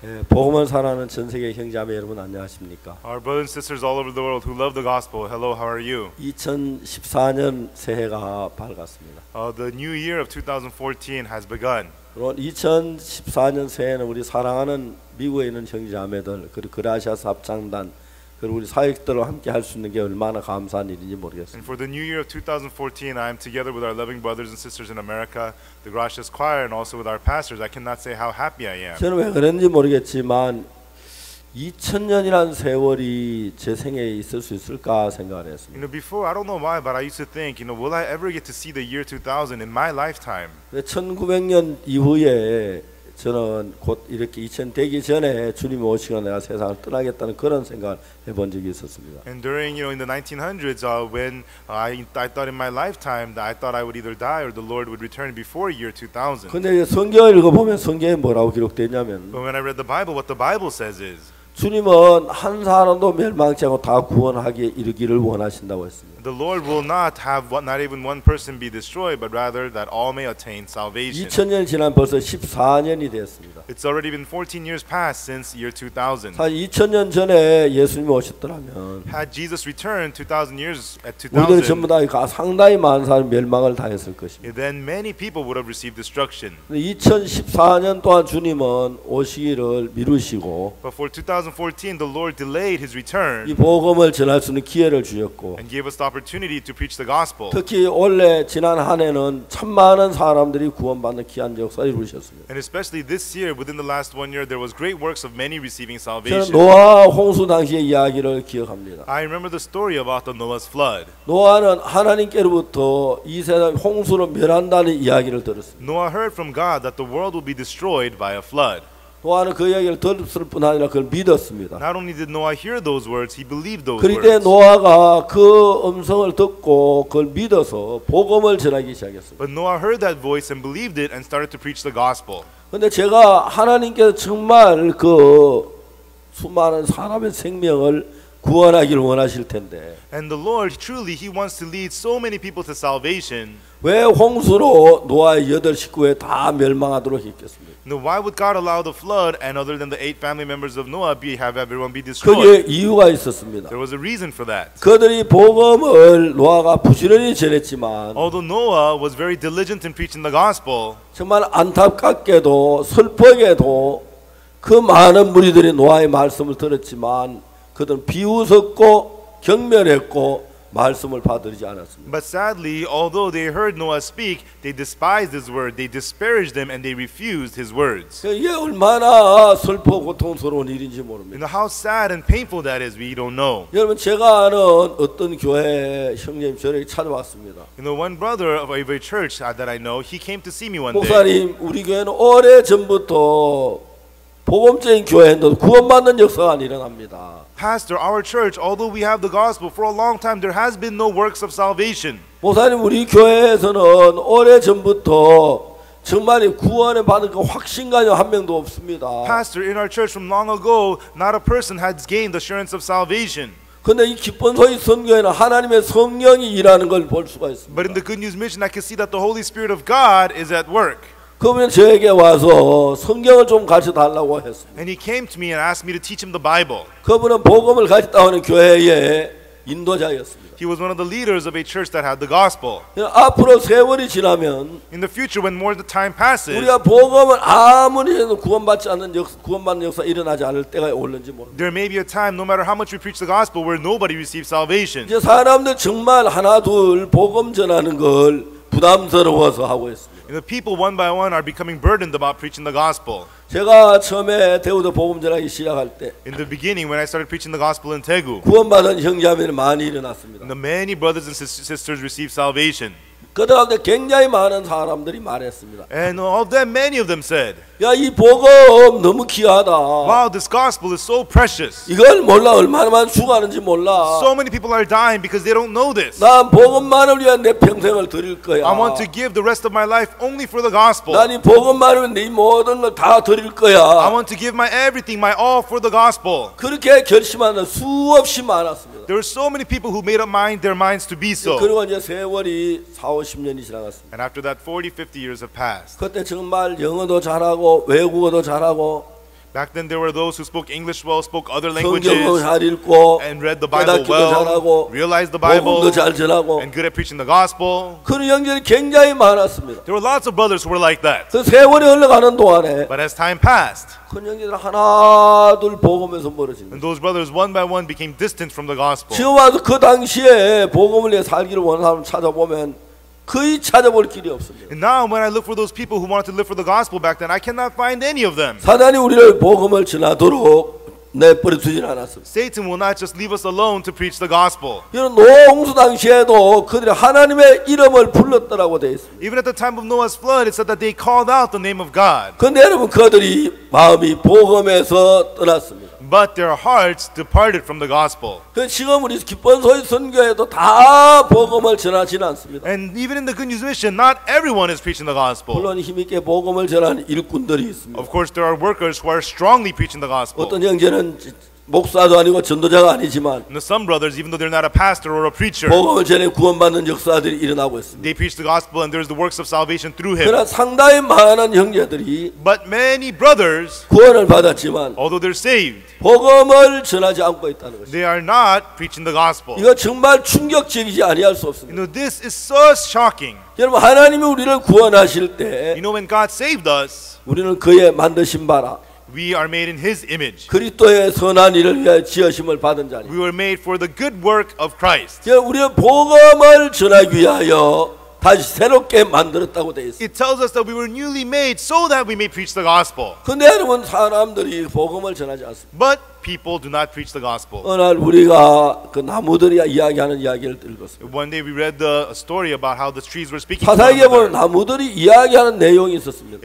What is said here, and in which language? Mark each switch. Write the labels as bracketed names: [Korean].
[Korean] 복음을 사랑하는 전 세계 형제자매 여러분 안녕하십니까? [English] Our brothers and sisters all over the world who love the gospel, hello, how are you? [Korean] 2014년 새해가 밝았습니다. [English] The new year of 2014 has begun. [Korean] 그리고 2014년 새해는 우리 사랑하는 미국에 있는 형제자매들 그리고 그라시아스 합창단 그리고 우리 사역들과 함께 할 수 있는 게 얼마나 감사한 일인지 모르겠습니다. [English] And for the new year of 2014, I am together with our loving brothers and sisters in America, the Gracias Choir, and also with our pastors. I cannot say how happy I am. [Korean] 저는 왜 그런지 모르겠지만 2000년이라는 세월이 제 생에 있을 수 있을까 생각을 했습니다. [English] Before, I don't know why, but I used to think, will I ever get to see the year 2000 in my lifetime? [Korean] 1900년 이후에 저는 곧 이렇게 2000 되기 전에 주님이 오시고 내가 세상을 떠나겠다는 그런 생각을 해본 적이 있었습니다. [English] And during, in the 1900s, when I thought in my lifetime that I thought I would either die or the Lord would return before year 2000. [Korean] 근데 성경을 읽어보면 성경에 뭐라고 기록되냐면 [English] But when I read the Bible, what the Bible says is [Korean] 주님은 한 사람도 멸망치 않고 다 구원하기에 이르기를 원하신다고 했습니다. [English] The Lord will not have not even one person be destroyed, but rather that all may attain salvation. [Korean] 2000년 지난 벌써 14년이 되었습니다. [English] It's already been 14 years past since year 2000. [Korean] 사실 2000년 전에 예수님이 오셨더라면 [English] Had Jesus returned 2000 years at [Korean] 우리들 전부 [English] 2000, [Korean] 다 상당히 많은 사람이 멸망을 당했을 것입니다. [English] then many people would have received destruction. [Korean] 2014년 동안 주님은 오시기를 미루시고 [English] But for 2014, the Lord delayed His return [Korean] 이 복음을 전할 수 있는 기회를 주셨고 [English] and gave us the opportunity to preach the gospel. [Korean] 특히 올해 지난 한 해는 참 많은 사람들이 구원받는 귀한 역사를 이루셨습니다. [English] And especially this year, within the last 1 year, there was great works of many receiving [Korean] 저는 [English] salvation. [Korean] 노아 홍수 당시의 이야기를 기억합니다. [English] I remember the story about the Noah's flood. [Korean] 노아는 하나님께로부터 이 세상 홍수로 멸한다는 이야기를 들었습니다. [English] Noah heard from God that the world will be destroyed by a flood. [Korean] 노아는 그 이야기를 들었을 뿐 아니라 그걸 믿었습니다. [English] Not only did Noah hear those words, he believed those [Korean] 그럴 때 [English] words. [Korean] 노아가 그 음성을 듣고 그걸 믿어서 복음을 전하기 시작했습니다. [English] But Noah heard that voice and believed it and started to preach the gospel. [Korean] 근데 제가 하나님께서 정말 그 수많은 사람의 생명을 구원하기를 원하실 텐데 [English] And the Lord, truly, He wants to lead so many people to salvation. [Korean] 왜 홍수로 노아의 8 식구에 다 멸망하도록 했겠습니까? [English] Now, why would God allow the flood and other than the 8 family members of Noah have everyone be [Korean] 그게 [English] destroyed? [Korean] 이유가 있었습니다. [English] There was a reason for that. [Korean] 그들이 복음을 노아가 부지런히 전했지만 [English] Although Noah was very diligent in preaching the gospel, [Korean] 정말 안타깝게도 슬프게도 그 많은 무리들이 노아의 말씀을 들었지만 그들은 비웃었고 경멸했고 말씀을 받들지 않았습니다. [English] but sadly, although they heard Noah speak, they despised his word, they disparaged him, and they refused his words. [Korean] 이게 얼마나 슬프고 고통스러운 일인지 [English] You [Korean] 모릅니다. [English] know how sad and painful that is, we don't know. [Korean] 여러분 제가 아는 어떤 교회 형님 저에게 찾아왔습니다. [English] You know, one brother of a church that I know, he came to see me one day. [Korean] 목사님 우리 교회는 오래 전부터 복음적인 교회인데 구원받는 역사가 안 일어납니다. [English] Pastor, our church, although we have the gospel for a long time, there has been no works of salvation. [Korean] 목사님 우리 교회에서는 오래 전부터 정말 구원을 받은 그 확신가요 한 명도 없습니다. [English] Pastor, in our church from long ago, not a person has gained assurance of salvation. [Korean] 근데 이 기쁜 소식 선교에는 하나님의 성령이 일하는 걸 볼 수가 있습니다. [English] But in the Good News Mission, I can see that the Holy Spirit of God is at work. [Korean] 그러면 저에게 와서 성경을 좀 가르쳐 달라고 했습니다. [English] And he came to me and asked me to teach him the Bible. [Korean] 그분은 복음을 가르쳤다 하는 교회의 인도자였습니다. [English] He was one of the leaders of a church that had the gospel. [Korean] 앞으로 세월이 지나면 [English] In the future, when more time passes, [Korean] 우리가 복음을 아무리 해도 구원받는 역사 일어나지 않을 때가 올는지 모릅니다. [English] there may be a time, no matter how much we preach the gospel, where nobody receives salvation. [Korean] 이제 사람들 정말 하나 둘 복음 전하는 걸 부담스러워서 하고 있습니다. [English] And the people one by one are becoming burdened about preaching the gospel. [Korean] 제가 처음에 대우도 복음 전하기 시작할 때 [English] In the beginning, when I started preaching the gospel in Daegu, [Korean] 구원받은 형제자매들이 많이 일어났습니다. [English] the many brothers and sisters received salvation. [Korean] 그 가운데 굉장히 많은 사람들이 말했습니다. [English] And of them, many of them said, [Korean] 야, 이 복음 너무 귀하다. [English] wow, this gospel is so precious. [Korean] 이걸 몰라 얼마나 많이 죽어가는지 몰라. [English] So many people are dying because they don't know this. [Korean] 난 복음만을 위한 내 평생을 드릴 거야. [English] I want to give the rest of my life only for the gospel. [Korean] 난 이 복음만을 위해 내 모든 걸 다 드릴 거야. [English] I want to give my everything, my all for the gospel. [Korean] 그렇게 결심하는 수없이 많았습니다. [English] There were so many people who made up their minds to be so. [Korean] 그리고 이제 세월이 40-50년이 지나갔습니다. [English] And after that, 40, 50 years have passed. [Korean] 그때 정말 영어도 잘하고 외국어도 잘하고 [English] Back then, there were those who spoke English well, spoke other [Korean] 성경도 [English] languages, [Korean] 잘 읽고 [English] and read the Bible [Korean] 깨닫기도 [English] well, [Korean] 잘하고 [English] realized the Bible, [Korean] 복음도 잘 전하고 [English] and good at preaching the gospel. [Korean] 그런 형제들이 굉장히 많았습니다. [English] There were lots of brothers who were like that. [Korean] 그 세월이 흘러가는 동안에 [English] But as time passed, [Korean] 큰 형제들 하나 둘 복음에서 멀어진 [English] and [Korean] 거예요. [English] those brothers one by one became distant from the gospel. [Korean] 지금 와서 그 당시에 복음을 위해 살기를 원하는 사람 찾아보면 거의 찾아볼 길이 없습니다. [English] And now when I look for those people who wanted to live for the gospel back then, I cannot find any of them. [Korean] 사단이 우리를 복음을 전하도록 내버려 두진 않았습니다. [English] Satan will not just leave us alone to preach the gospel. [Korean] 이런 노홍수 당시에도 그들이 하나님의 이름을 불렀더라고 되어 있습니다. [English] Even at the time of Noah's flood, it said that they called out the name of God. [Korean] 그런데 여러분 그들이 마음이 복음에서 떠났습니다. [English] But their hearts departed from the gospel. [Korean] 그 지금 우리 기쁜 소식 선교에도 다 복음을 전하지는 않습니다. [English] And even in the Good News Mission, not everyone is preaching the gospel. [Korean] 물론 힘있게 복음을 전하는 일꾼들이 있습니다. [English] Of course, there are workers who are strongly preaching the gospel. [Korean] 어떤 형제는 목사도 아니고 전도자가 아니지만 [English] And some brothers, even though they're not a pastor or a preacher, [Korean] 복음을 전해 구원받는 역사들이 일어나고 있습니다. [English] they preach the gospel and there's the works of salvation through him. [Korean] 그러나 상당히 많은 형제들이 [English] But many brothers, [Korean] 구원을 받았지만 [English] although they're saved, [Korean] 복음을 전하지 않고 있다는 것입니다. [English] they are not preaching the gospel. [Korean] 이거 정말 충격적이지 아니할 수 [English] You [Korean] 없습니다. [English] know, this is so shocking. [Korean] 여러분 하나님이 우리를 구원하실 때 [English] You know, when God saved us, [Korean] 우리는 그의 만드신 바라 [English] we are made in His image. [Korean] 그리스도의 선한 일을 위하여 지으심을 받은 자니 [English] We were made for the good work of Christ. [Korean] 우리는 복음을 전하기 위하여 다시 새롭게 만들었다고 되어 있습니다. [English] It tells us that we were newly made so that we may preach the gospel. [Korean] 근데 여러분 사람들이 복음을 전하지 않습니다. [English] But people do not preach the gospel. [Korean] 어느 날 우리가 그 나무들이 이야기하는 이야기를 읽었습니다. [English] One day we read the story about how the trees were speaking to one [Korean] 사사기에 보면 [English] another. [Korean] 나무들이 이야기하는 내용이 있었습니다.